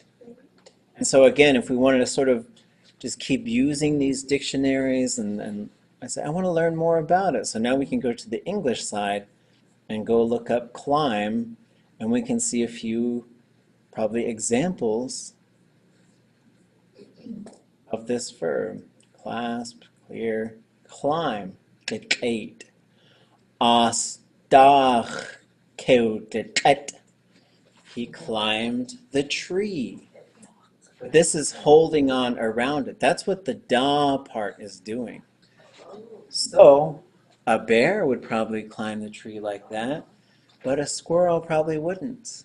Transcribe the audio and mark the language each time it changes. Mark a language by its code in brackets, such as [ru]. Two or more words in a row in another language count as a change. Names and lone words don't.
[en] And so again, if we wanted to sort of just keep using these dictionaries and I say, I want to learn more about it. So now we can go to the English side and go look up climb, and we can see a few probably examples of this verb. Clasp, clear, climb, Tlingit. [tli] As'da'chʼ, [en] he climbed the tree. But this is holding on around it. That's what the da part is doing. So a bear would probably climb the tree like that, but a squirrel probably wouldn't.